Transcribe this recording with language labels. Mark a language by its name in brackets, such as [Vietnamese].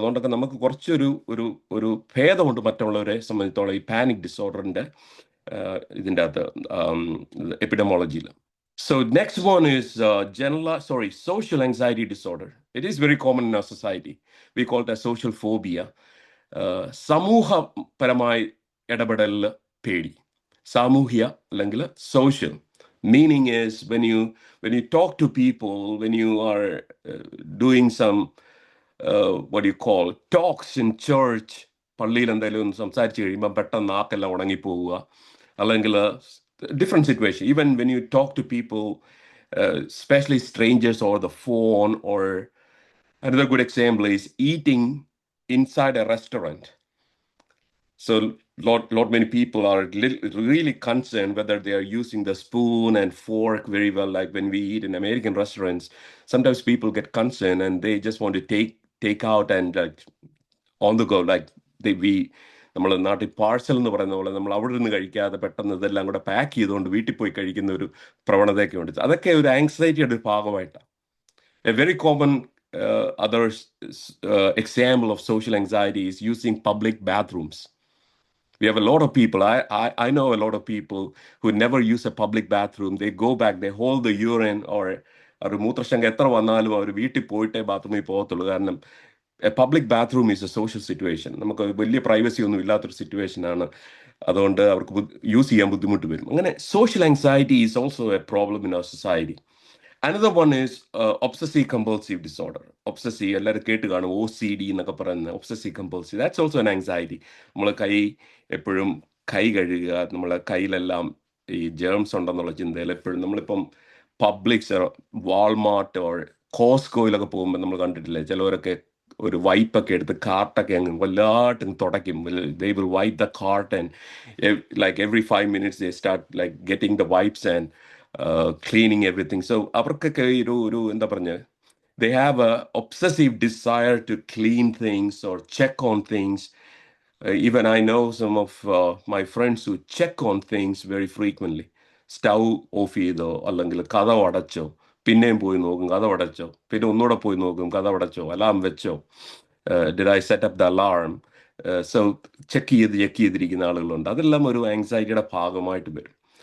[Malayalam] അതുകൊണ്ടൊക്കെ നമുക്ക് കുറച്ചൊരു ഭേദമുണ്ട് മറ്റുള്ളവരെ സംബന്ധിച്ചോളം ഈ പാനിക് ഡിസോർഡറിന്റെ ഇതിൻ്റെ അകത്ത് എപ്പിഡമോളജിയിൽ. [English] So next one is social anxiety disorder. It is very common in our society. We call it a social phobia. [Malayalam] സമൂഹപരമായി ഇടപെടലിൽ പേടി, സാമൂഹ്യ അല്ലെങ്കിൽ social. [English] Meaning is when you talk to people, when you are doing some what do you call talks in church, [Malayalam] പള്ളിയിൽ എന്തെങ്കിലും സംസാരിച്ച് കഴിയുമ്പോൾ പെട്ടെന്ന് നാക്കെല്ലാം ഉണങ്ങിപ്പോവുക, അല്ലെങ്കിൽ [English] different situation. Even when you talk to people, especially strangers or the phone, or another good example is eating inside a restaurant. So lot many people are really concerned whether they are using the spoon and fork very well. Like when we eat in American restaurants, sometimes people get concerned and they just want to take out and on the go, like [Malayalam] നമ്മൾ നാട്ടിൽ parcel എന്ന് പറയുന്ന പോലെ നമ്മൾ അവിടെ നിന്ന് കഴിക്കാതെ പെട്ടെന്ന് ഇതെല്ലാം കൂടെ പാക്ക് ചെയ്തുകൊണ്ട് വീട്ടിൽ പോയി കഴിക്കുന്ന ഒരു പ്രവണതയൊക്കെ ഉണ്ട്. അതൊക്കെ ഒരു ആങ്സൈറ്റിയുടെ ഒരു ഭാഗമായിട്ടാണ്. [English] A very common other example of social anxiety is using public bathrooms. We have a lot of people, I know a lot of people who never use a public bathroom. They go back, they hold the urine, or [Malayalam] ഒരു മൂത്രശങ്ക എത്ര വന്നാലും അവർ വീട്ടിൽ പോയിട്ടേ ബാത്റൂമിൽ പോകത്തുള്ളൂ. കാരണം [English] A public bathroom is a social situation. [Malayalam] നമുക്ക് വലിയ പ്രൈവസി ഒന്നും ഇല്ലാത്തൊരു സിറ്റുവേഷനാണ്, അതുകൊണ്ട് അവർക്ക് യൂസ് ചെയ്യാൻ ബുദ്ധിമുട്ട് വരും. [English] അങ്ങനെ social anxiety is also a problem in our society. Another one is obsessive compulsive disorder. [Malayalam] Obsessive, എല്ലാവരും കേട്ട് കാണും, OCD എന്നൊക്കെ പറയുന്നത്. [English] Obsessive compulsive, that's also an anxiety. [Malayalam] നമ്മൾ എപ്പോഴും കൈ കഴുകുക, നമ്മളെ കയ്യിലെല്ലാം ഈ ജേംസ് ഉണ്ടെന്നുള്ള ചിന്തയിൽ എപ്പോഴും നമ്മളിപ്പം പബ്ലിക്സ്, വാൾമാർട്ട് ഓർ കോസ്കോയിലൊക്കെ പോകുമ്പോൾ നമ്മൾ കണ്ടിട്ടില്ലേ, ചിലവരൊക്കെ ഒരു വൈപ്പൊക്കെ എടുത്ത് കാർട്ടൊക്കെ അങ്ങ് വല്ലാട്ടും തുടയ്ക്കും. [English] They will wipe the cart and like every 5 minutes they start like getting the wipes and cleaning everything. So [Malayalam] അവർക്കൊക്കെ ഒരു എന്താ പറഞ്ഞ, [English] they have a obsessive desire to clean things or check on things. Even I know some of my friends who check on things very frequently. [Malayalam] Stove off ചെയ്തോ അല്ലെങ്കിൽ കതവ് അടച്ചോ പിന്നെയും പോയി നോക്കും, കഥ അടച്ചോ, പിന്നെ ഒന്നുകൂടെ പോയി നോക്കും, കഥ അടച്ചോ, അലാം വെച്ചോ, [English] did I set up the alarm, [Malayalam] so check ചെയ്തിരിക്കുന്ന ആളുകളുണ്ട്. അതെല്ലാം ഒരു ആങ്സൈറ്റിയുടെ ഭാഗമായിട്ട് വരും.